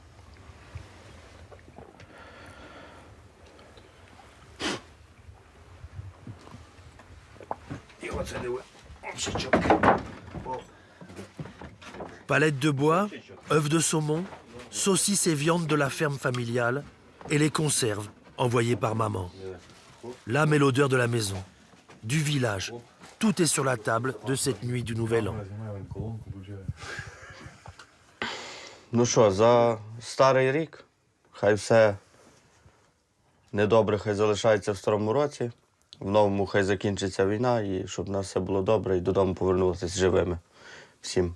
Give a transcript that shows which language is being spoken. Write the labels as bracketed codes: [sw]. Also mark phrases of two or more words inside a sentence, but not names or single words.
[fr] Palettes de bois, œufs de saumon, saucisses et viandes de la ferme familiale et les conserves envoyées par maman. L'âme et l'odeur de la maison, du village, tout est sur la table de cette nuit du Nouvel An. [uk] Ну що, за старий рік, хай все недобре, хай залишається в старому році, в новому хай закінчиться війна, і щоб у нас все було добре, і додому повернутися живими всім.